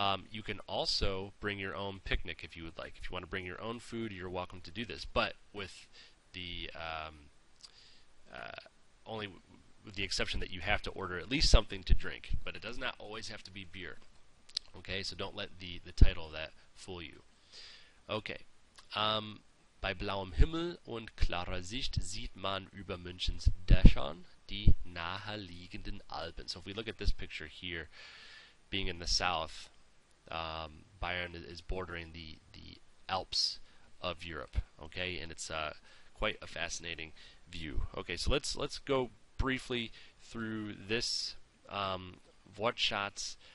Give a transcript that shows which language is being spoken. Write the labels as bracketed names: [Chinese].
[English] You can also bring your own picnic if you would like. If you want to bring your own food, you're welcome to do this, but with the only with the exception that you have to order at least something to drink, but it does not always have to be beer. Okay, so don't let the title of that fool you. [German] Okay, bei blauem Himmel und klarer Sicht sieht man über Münchens Dächern die naheliegenden Alpen. [English] So if we look at this picture here, being in the south, Bayern is bordering the Alps of Europe. Okay, and it's quite a fascinating view. Okay, so let's go briefly through this Wortschatz.